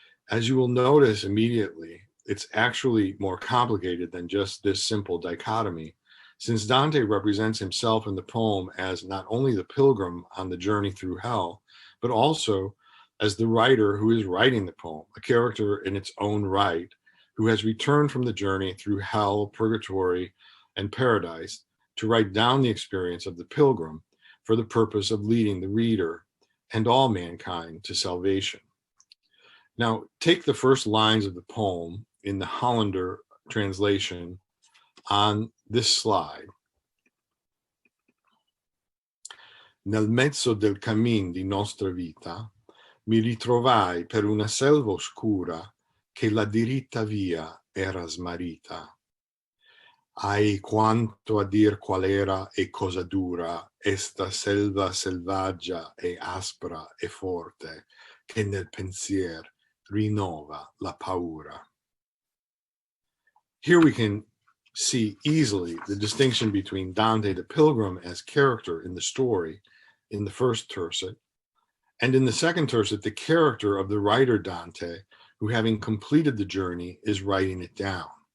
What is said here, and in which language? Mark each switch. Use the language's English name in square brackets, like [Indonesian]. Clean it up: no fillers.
[English] As you will notice immediately, it's actually more complicated than just this simple dichotomy, since Dante represents himself in the poem as not only the pilgrim on the journey through hell, but also as the writer who is writing the poem, a character in its own right, who has returned from the journey through hell, purgatory, and paradise to write down the experience of the pilgrim for the purpose of leading the reader and all mankind to salvation. Now, take the first lines of the poem in the Hollander translation on this slide. [Italian] Nel mezzo del cammin di nostra vita mi ritrovai per una selva oscura che la diritta via era smarrita. Ai quanto a dir qual era e cosa dura esta selva selvaggia e aspra e forte che nel pensier rinnova la paura. [English] Here we can see easily the distinction between Dante the pilgrim as character in the story in the first tercet, and in the second tercet, the character of the writer Dante, who having completed the journey is writing it down.